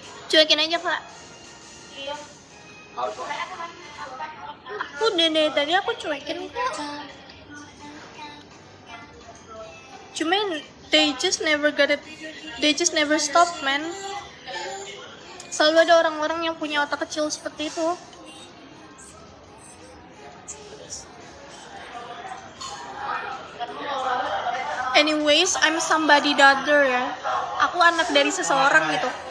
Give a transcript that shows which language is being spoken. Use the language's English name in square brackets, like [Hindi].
[Indonesian] Cuekin aja Kak. Aku dari tadi aku cuekin kok. Cuman [English] they just never stop man. [Indonesian] Selalu ada orang-orang yang punya otak kecil seperti itu. [English] Anyways, I'm somebody other [Indonesian] ya. Aku anak dari seseorang gitu.